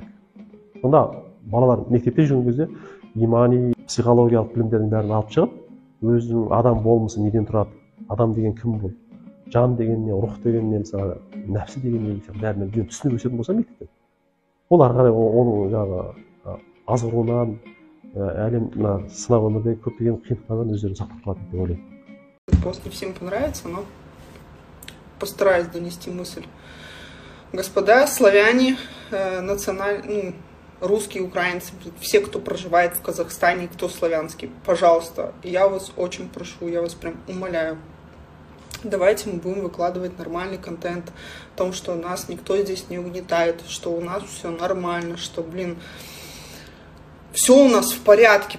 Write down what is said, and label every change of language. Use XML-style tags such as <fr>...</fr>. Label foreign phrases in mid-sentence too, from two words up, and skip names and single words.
<kk>Сонда балалар мектепте жүрген кезде имани, психологиялық білімдердің бәрін алып шығып, өзінің адам болмысы неден тұрады, адам деген кім бұл, жан деген не, рух деген не, мысалы, нәпсі деген не, бәрін түсініп өсетін болса мектепте. Ол ары қарай оның жаңағы азғыруынан, әлем сынақ өмірдегі көптеген қиындықтардан өздерін сақтап қалады деп ойлаймын.</kk> <ru>Пост не всем понравится, но постараюсь донести мысль. Господа славяне, русские, украинцы, все, кто проживает в Казахстане, кто славянский, пожалуйста, я вас очень прошу, я вас прям умоляю, давайте мы будем выкладывать нормальный контент о том, что нас никто здесь не угнетает, что у нас все нормально, что, все у нас в порядке.</ru>